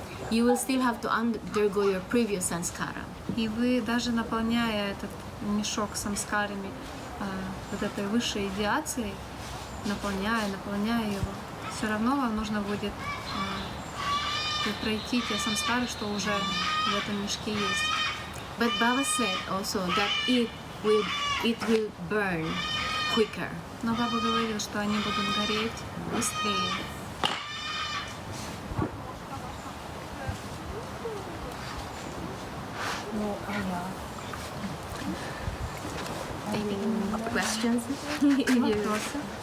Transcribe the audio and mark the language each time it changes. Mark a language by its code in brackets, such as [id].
[en] You will still have to undergo your previous samskara. [ru] И вы, даже наполняя этот мешок самскарами, вот этой высшей идеацией, наполняя его, все равно вам нужно будет пройти те самскары, что уже в этом мешке есть. [en] But Baba said also that it will burn quicker. [ru] Но Баба говорил, что они будут гореть быстрее. [en] Any questions? [ru] Вопросы?